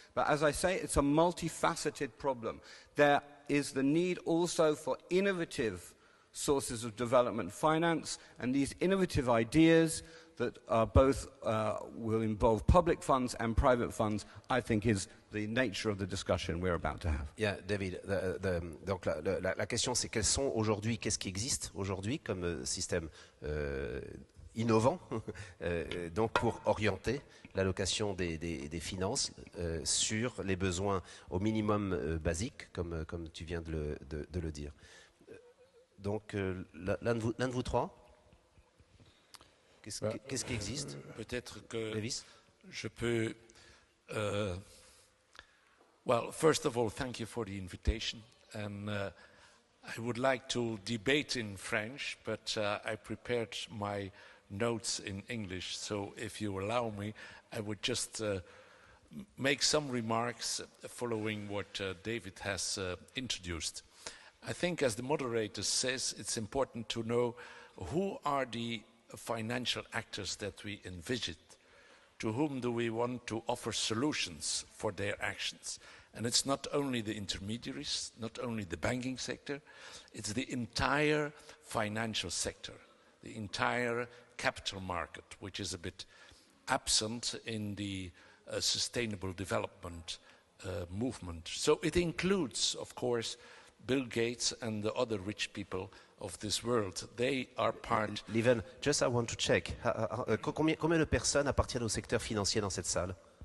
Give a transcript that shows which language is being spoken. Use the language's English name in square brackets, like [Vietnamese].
[English] But as I say, it's a multifaceted problem. There is the need also for innovative sources of development finance, and these innovative ideas that are both will involve public funds and private funds, I think is the nature of the discussion we're about to have. [French] Yeah, David, donc la question c'est qu'est-ce qui existe aujourd'hui comme système innovant donc pour orienter l'allocation des finances sur les besoins au minimum basiques, comme tu viens de le dire. Donc l'un de vous trois, qu'est-ce qui existe? Peut-être que Lévis? je peux... [English] well, first of all, thank you for the invitation. And I would like to debate in French, but I prepared my notes in English. So if you allow me, I would just make some remarks following what David has introduced. I think, as the moderator says, it's important to know who are the financial actors that we envisage. To whom do we want to offer solutions for their actions? And it's not only the intermediaries, not only the banking sector, it's the entire financial sector, the entire capital market, which is a bit absent in the sustainable development movement. So it includes, of course, Bill Gates and the other rich people of this world. They are part... Lieven, just I want to check. [French] Combien de personnes appartiennent au secteur financier dans cette salle?